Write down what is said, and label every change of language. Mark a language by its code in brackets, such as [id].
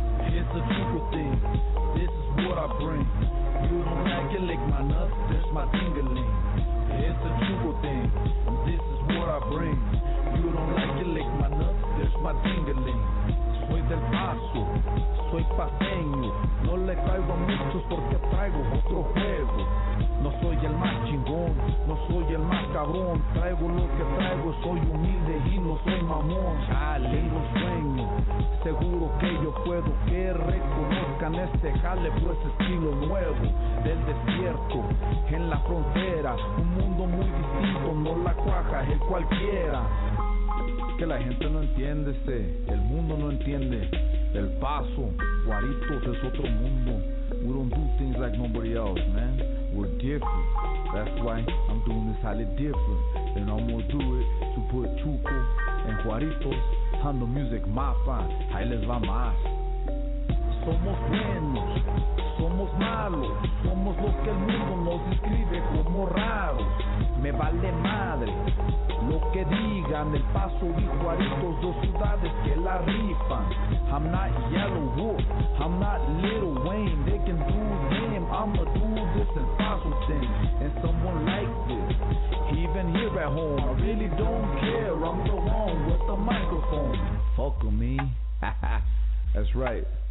[en] It's a CHUCO thing, this is what I bring. You don't like it, lick my nuts, there's my ding-a-ling. It's a CHUCO thing, and this is what I bring. You don't like it, lick my nuts, there's my ding-a-ling. [es] Soy del Paso, soy paseño. No le caigo a muchos porque traigo otro juego. No soy el más chingón, no soy el más cabrón. Traigo lo que traigo, soy humilde y no soy mamón. Tengo un sueño, seguro que yo puedo. Que reconozcan este jale, pues estilo nuevo. Del desierto, en la frontera. Un mundo muy distinto, no la cuaja el cualquiera. Que la gente no entiende, el mundo no entiende. El Paso, Juaritos es otro mundo. [en] We don't do things like nobody else, man. We're different. That's why I'm doing this highly different. And I'm gonna do it to put CHUCO and Juaritos on the music mapa. [es] Ahí les va más. Somos buenos, somos malos, somos los que el mundo nos describe como raros. Me vale madre lo que digan. El Paso y Juaritos, dos ciudades que la rifan. [en] I'm not Yellow Wolf, I'm not Lil Wayne. They can do them, I'ma do this El Paso thing. And someone like this, even here at home, I really don't care. I'm the one with the microphone. Fuck me. That's right.